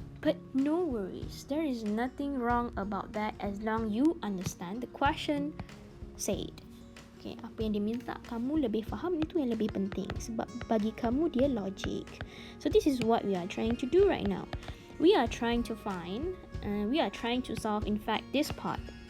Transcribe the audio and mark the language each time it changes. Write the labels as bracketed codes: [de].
[en] But no worries, there is nothing wrong about that as long you understand the question said. [ms] Okay, apa yang diminta kamu lebih faham, itu yang lebih penting sebab bagi kamu dia logic. [en] So this is what we are trying to do right now. We are trying to solve in fact this part.